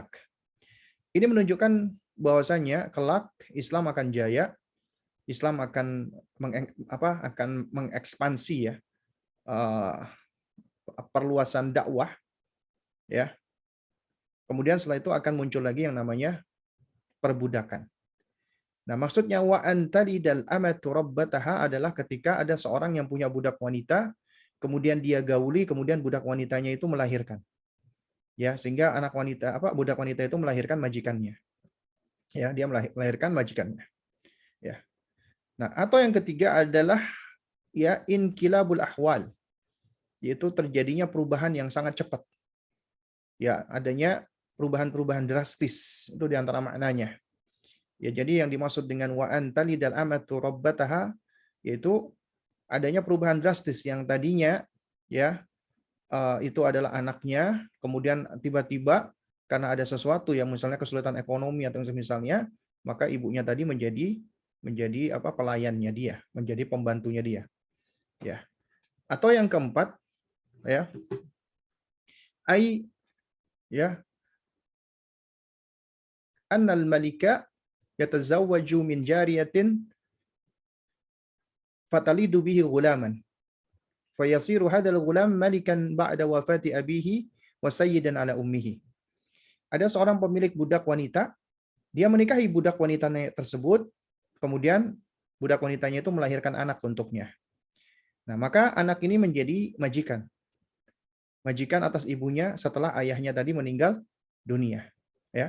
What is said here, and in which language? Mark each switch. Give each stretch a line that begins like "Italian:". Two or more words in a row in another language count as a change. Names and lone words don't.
Indonesian: Ini menunjukkan bahwasanya kelak Islam akan jaya, Islam akan mengekspansi, ya, perluasan dakwah, ya. Kemudian setelah itu akan muncul lagi yang namanya perbudakan. Nah, maksudnya
Arabic: وأن تلد الأمة ربتها
Indonesian: adalah ketika ada seorang yang punya budak wanita, kemudian dia gauli, kemudian budak wanitanya itu melahirkan. Ya, sehingga budak wanita itu melahirkan majikannya. Ya, dia melahirkan majikannya. Ya. Nah, atau yang ketiga adalah ya
Arabic: انقلاب الأحوال,
Indonesian: yaitu terjadinya perubahan yang sangat cepat. Ya, adanya perubahan-perubahan drastis, itu di antara maknanya. Ya, jadi yang dimaksud dengan
Arabic: وأن تلد الأمة ربتها
Indonesian: yaitu adanya perubahan drastis yang tadinya ya itu adalah anaknya, kemudian tiba-tiba karena ada sesuatu yang misalnya kesulitan ekonomi atau misalnya, maka ibunya tadi menjadi pelayannya dia, menjadi pembantunya dia. Ya. Atau yang keempat, ya, ya,
Arabic: أن الملك يتزوج من جارية فتلد به غلاما فيصير هذا الغلام مالكا بعد وفاة أبيه وسيدا على أمه.
Indonesian: Ada seorang pemilik budak wanita, dia menikahi budak wanitanya tersebut, kemudian budak wanitanya itu melahirkan anak untuknya. Nah, maka anak ini menjadi majikan. Majikan atas ibunya setelah ayahnya tadi meninggal dunia, ya.